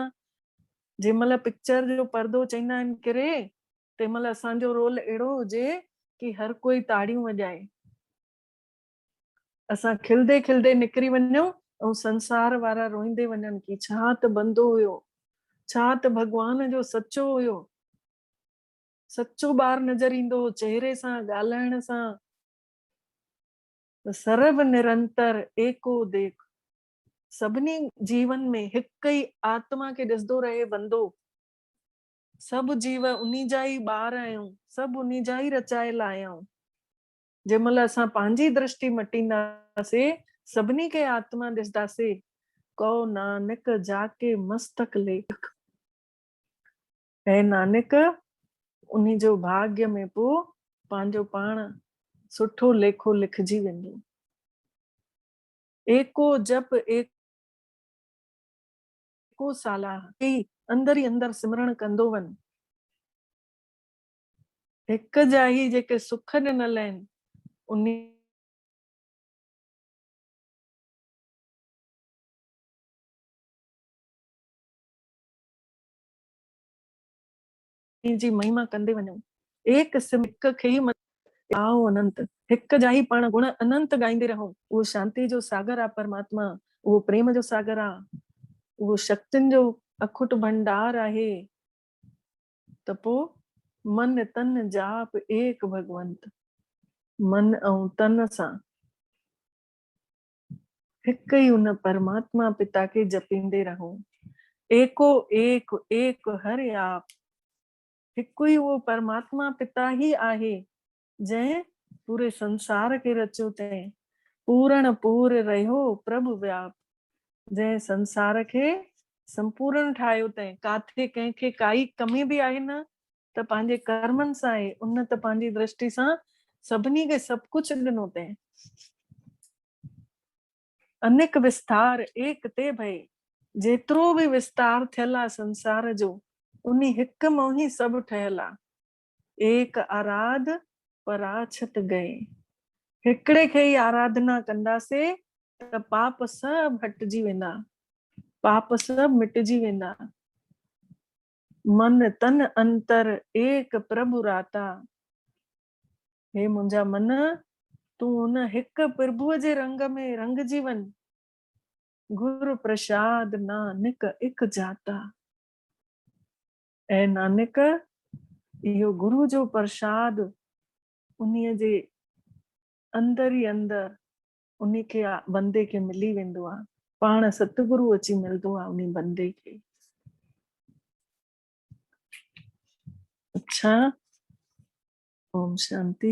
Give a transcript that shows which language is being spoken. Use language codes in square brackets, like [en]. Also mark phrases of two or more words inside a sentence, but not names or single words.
[sd] जंहिंमहिल पिक्चर जो पर्दो चईंदा आहिनि किरे, तंहिंमहिल असांजो रोल अहिड़ो हुजे कि हर कोई ताड़ियूं वॼाए, असां खिलदे खिलदे निकिरी वञूं ऐं संसार वारा रोईंदे वञनि कि छा त बंदो हुयो, छा त भॻवान जो सचो हुयो, सचो ॿार नज़र ईंदो चेहरे सां, ॻाल्हाइण सां। [pa] ਸਰਬ ਨਿਰੰਤਰਿ ਏਕੋ ਦੇਖੁ, [sd] सभिनी जीवन में हिकु ई आत्मा खे ॾिसंदो रहे बंदो। सभु जीव उन्ही जा ई ॿार आहियूं, सभु उन्ही जा ई रचायल आहियूं। जंहिंमहिल असां पंहिंजी दृष्टि मटींदासीं, सभिनी खे आत्मा ॾिसंदासीं, [pa] ਕਹੁ ਨਾਨਕ ਜਾਕੈ ਮਸਤਕਿ ਲੇਖੁ। [sd] ऐं नानक उन्ही जो भाग्य में पोइ पंहिंजो पाण सुठो लेखो लिखजी वेंदो। [pa] ਏਕੋ ਜਪਿ ਏਕੋ ਸਾਲਾਹਿ [sd] अंदर ई अंदर सिमरण कंदो वञ। हिक जा ही जेके सुख ॾिनल आहिनि उन जी महिमा कंदे वञो। एक सिम हिक खे ई आओ अनंत, हिक जा ही पाण गुण अनंत गाईंदे रहो। वो शांति जो सागर आहे परमात्मा, वो प्रेम जो सागर आहे, वो शक्तियुनि जो अखुट भंडार आहे। त पोइ [pa] ਮਨਿ ਤਨਿ ਜਾਪਿ ਏਕ ਭਗਵੰਤ, [sd] मन ऐं तन सां हिक ई उन परमात्मा पिता खे जपींदे रहो। [pa] ਏਕੋ ਏਕੁ ਏਕੁ ਹਰਿ ਆਪਿ, [sd] हिकु ई उहो परमात्मा पिता ही आहे जंहिं पूरे संसार खे रचियो अथई। [pa] ਪੂਰਨ ਪੂਰਿ ਰਹਿਓ ਪ੍ਰਭੁ ਬਿਆਪਿ, [sd] जंहिं संसार खे संपूर्ण ठाहियो अथई। काथे कंहिंखे काई कमी बि आहे न त पंहिंजे कर्मनि सां आहे, उन त पंहिंजी दृष्टि सां सभिनी खे सभु कुझु ॾिनो अथई। [pa] ਅਨਿਕ ਬਿਸਥਾਰ ਏਕ ਤੇ ਭਏ, [sd] जेतिरो बि विस्तार थियल आहे संसार जो उन हिक मां ई सभु ठहियल आहे। [pa] ਏਕੁ ਅਰਾਧਿ ਪਰਾਛਤ ਗਏ, [sd] हिकिड़े खे ई आराधना कंदासीं त पाप सभु हटिजी वेंदा, पाप सभु मिटजी वेंदा। [pa] ਮਨ ਤਨ ਅੰਤਰਿ ਏਕੁ ਪ੍ਰਭੁ ਰਾਤਾ, [sd] हे मुंहिंजा मन तूं उन हिक प्रभुअ जे रंग में रंगजी वञ। [pa] ਗੁਰ ਪ੍ਰਸਾਦਿ ਨਾਨਕ ਇਕੁ ਜਾਤਾ, [sd] ऐं नानक इहो गुरु जो प्रसाद उन्हीअ जे अंदर ई अंदर उन्ही खे बंदे खे मिली वेंदो आहे। पाण सतगुरु अची मिलंदो आहे उन बंदे खे। [hi] अच्छा, ओम शांति।